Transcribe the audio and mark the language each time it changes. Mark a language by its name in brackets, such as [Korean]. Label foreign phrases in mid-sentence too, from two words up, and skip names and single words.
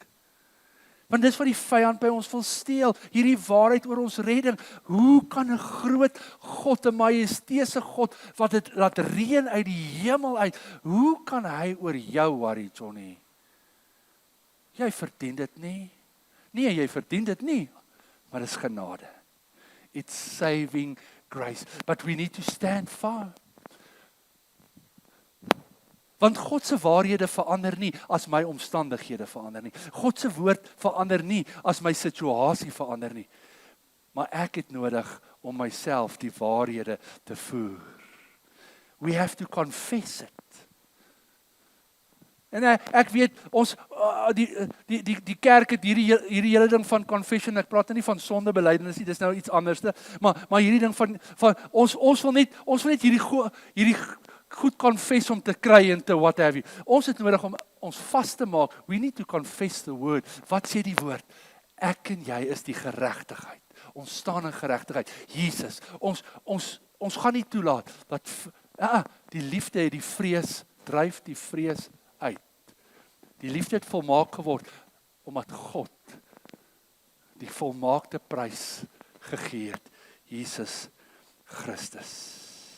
[Afrikaans] Want dis wat die vyand by ons wil steel, hierdie waarheid oor ons redding. Hoe kan 'n groot God, 'n majesteuse God, wat dit laat reën uit die hemel uit, hoe kan hy oor jou worry, Johnny? Jy verdien dit nie. Nee, jy verdien dit nie, maar dis genade. [English] It's saving grace, but we need to stand firm. [Afrikaans] Want God se waarhede verander nie as my omstandighede verander nie. God se woord verander nie as my situasie verander nie. Maar ek het nodig om myself die waarhede te voer. [English] We have to confess it. [Afrikaans] En ek weet, ons, die kerk het hierdie hele ding van confession, ek praat nie van sondebelydenis nie, dis nou iets anders, maar hierdie ding van ons wil net hierdie goed confess om te kry en te [English] what have you. [Afrikaans] Ons het nodig om ons vas te maak, [English] we need to confess the word. [Afrikaans] Wat sê die woord? Ek en jy is die geregtigheid. Ons staan in geregtigheid. Jesus, ons gaan nie toelaat dat die liefde het die vrees, dryf die vrees uit. Die liefde het volmaak geword omdat God die volmaakte prys gegee het, Jesus Christus.